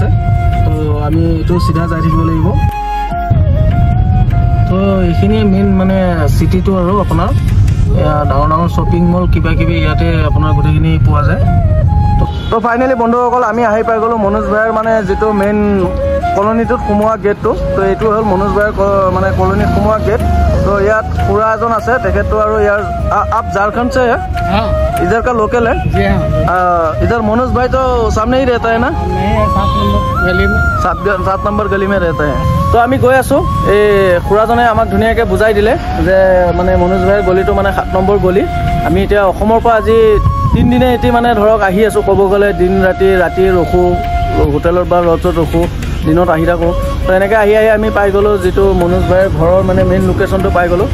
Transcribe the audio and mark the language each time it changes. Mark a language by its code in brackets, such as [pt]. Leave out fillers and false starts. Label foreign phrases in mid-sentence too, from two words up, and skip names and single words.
[as] তো আমি এইটো চিধা যাই থাকিব লাগিব। তো এইখিনিয়ে মেইন মানে চিটিটো। আৰু আপোনাৰ ডাঙৰ ডাঙৰ শ্বপিং মল কিবা কিবি ইয়াতে আপোনাৰ গোটেইখিনি পোৱা যায়। তো ফাইনেলি বন্ধুসকল, আমি আহি পাই গ'লোঁ মনোজ ভাইৰ মানে যিটো মেইন কলনীটোত সোমোৱা গেটটো। তো এইটো হ'ল মনোজ ভাইৰ মানে কলনীত সোমোৱা গেট। [hi] तो यार पूरा एजन [as] আছে তেখেতো আৰু [hi] यार आप झारखंड से है? हाँ। इधर का लोकल है? जी हाँ। इधर मनोज भाई तो सामने ही रहता है ना? नहीं, 7 नंबर गली में। 7 नंबर गली में रहता है। तो [as] আমি গৈ আছো। এই খুৰাজনে আমাক ধুনীয়াকৈ বুজাই দিলে যে মানে মনোজ ভাইৰ গলিটো মানে 7 নম্বৰ গলি। আমি এতিয়া অসমৰ পৰা আজি 3 দিনে এটি মানে ধৰক আহি আছো। ক'ব গ'লে দিন ৰাতি ৰখো, হোটেলত বা লজত ৰখো, দিনত আহি থাকোঁ। তো এনেকৈ আহি আমি পাই গ'লোঁ যিটো মনোজ ভাইৰ ঘৰৰ মানে মেইন লোকেশ্যনটো পাই গ'লোঁ।